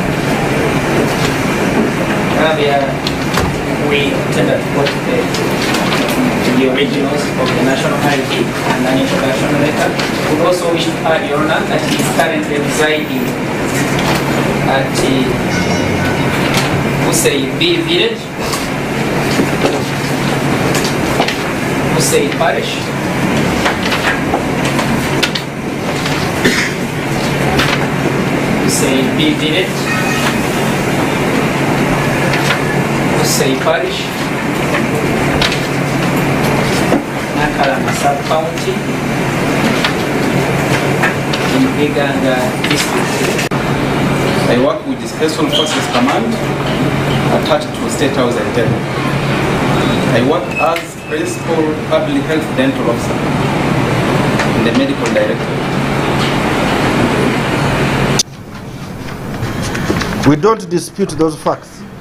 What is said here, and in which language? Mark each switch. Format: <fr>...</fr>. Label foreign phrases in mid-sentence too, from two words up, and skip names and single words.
<en>Earlier, we attended both the originals of the national ID and an introduction letter. We also wish to add, Your Honor, that he is currently residing at Usei B Village, Usei Parish, Usei B Village, Usei Parish, Nakalama Sub-County, in Uganda District. I work with the Special Forces Command attached to State House Entebbe. I work as Principal Public Health Dental Officer in the Medical Directorate. We don't dispute those facts.</en>